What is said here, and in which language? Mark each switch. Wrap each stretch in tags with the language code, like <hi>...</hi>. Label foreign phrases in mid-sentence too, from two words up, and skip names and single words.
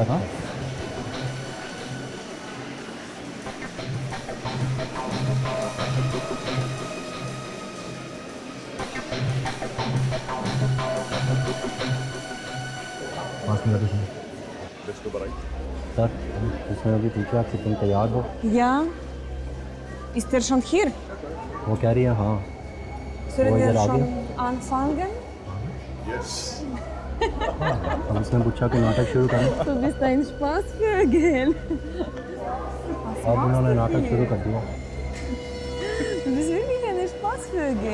<hi>हाँ पास में जाके सुनो। सर इसमें अभी पूछा आपसे तुम तैयार हो?</hi> <de>Ja. Ist er schon hier?</de> <hi>वो कह रही है हाँ।</hi> <de>Sollen Wo wir ist er schon</de> <hi>आगे?</hi> <de>anfangen?</de> <hi>हम इसने पूछा कि नाटक शुरू करें।</hi> <de>Du bist ein Spaßvögel.</de> <hi>अब उन्होंने नाटक शुरू कर दिया।</hi> <de>Du bist wirklich ein Spaßvögel.</de>